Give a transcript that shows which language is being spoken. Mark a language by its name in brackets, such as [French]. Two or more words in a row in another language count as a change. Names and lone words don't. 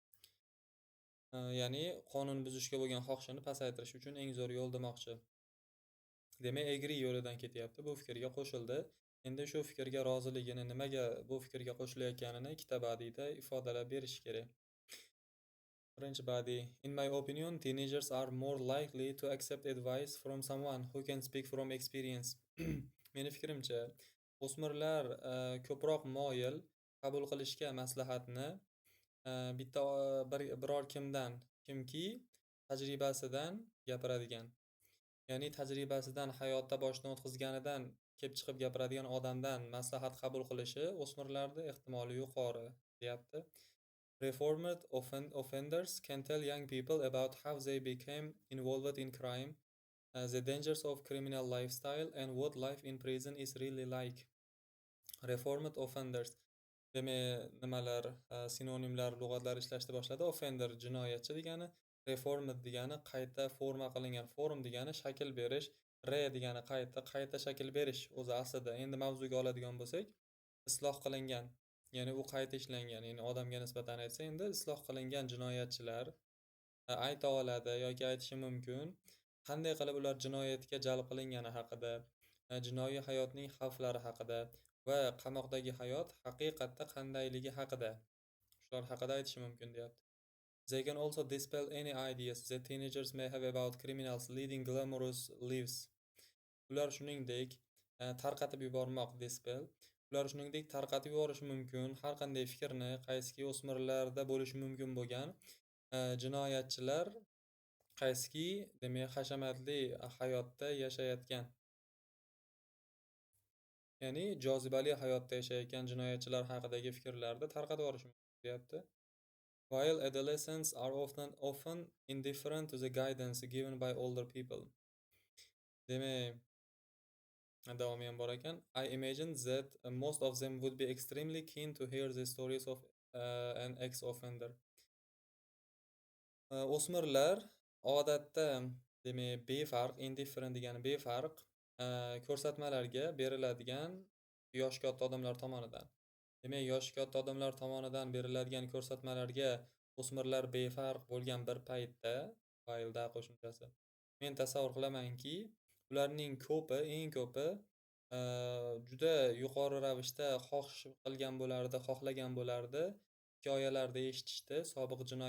[Uzbek] Ya'ni qonun buzishga bo'lgan xohishini pasaytirish uchun eng zo'r yo'l demoqchi. Demak, agree yo'lidan ketyapti, bu fikrga qo'shildi. Endi shu fikrga roziligini, nimaga bu fikrga qo'shilayotganini ikkita badiyda ifodalab berish kerak. Birinchi badiy: [English] In my opinion, teenagers are more likely to accept advice from someone who can speak from experience. [Uzbek] Meni fikrimcha, o'smirlar ko'proq moyil qabul qilishga maslahatni bitta biror kimdan, kimki tajribasidan gapiradigan, ya'ni tajribasidan, hayotda boshdan o'tkazganidan kelib chiqib gapiradigan odamdan maslahat qabul qilishi o'smirlarda ehtimoli yuqori, deyapti. [English] Reformed offenders can tell young people about how they became involved in crime, the dangers of criminal lifestyle, and what life in prison is really like. Reformed offenders, [Uzbek] demak, nimalar, sinonimlar, lug'atlar ishlashni boshladi. Offender jinoyatchi degani, reformed degani qayta forma qilingan, form degani shakl berish, degani qayta shakl berish o'zi aslida. Endi mavzuga oladigan bo'lsak, isloh qilingan, ya'ni u qayta ishlangan, ya'ni odamga nisbatan aytsa, endi isloh qilingan jinoyatchilar ayta oladi yoki aytishi mumkin, qanday qilib ular jinoyatga jalb qilingani haqida, jinoiy hayotning xavflari haqida va qamoqdagi hayot haqiqatda qandayligi haqida, shular haqida aytishi mumkin, deyapti. [English] They can also dispel any ideas that teenagers may have about criminals leading glamorous lives. [Uzbek] Ular shuningdek tarqatib yubormoq, dispel. Ular shuningdek tarqatib yuborishi mumkin har qanday fikrni, qaysiki o'smirlarda bo'lishi mumkin bo'lgan jinoyatchilar qaysiki, demak, hashamatli hayotda yashayotgan, ya'ni jozibali hayotda yashayotgan jinoyatchilar haqidagi fikrlarni tarqatib yuborish mumkin, deyapti. [English] While adolescents are often indifferent to the guidance given by older people. [Uzbek] Demak, davom ham bor ekan. [English] I imagine that most of them would be extremely keen to hear the stories of an ex-offender. [Uzbek] O'smirlar odatda, demak, befarq, indifferent degani befarq ko'rsatmalarga beriladigan yoshi katta odamlar tomonidan. Demak, yoshi katta odamlar tomonidan beriladigan ko'rsatmalarga o'smirlar befarq bo'lgan bir paytda, faylda qo'shimchasi, men tasavvur qilamanki, ularning ko'pi, eng ko'pi juda yuqori ravishda xohlagan bo'lardi hikoyalarda eshitishdi sobiq jinoyatchidan.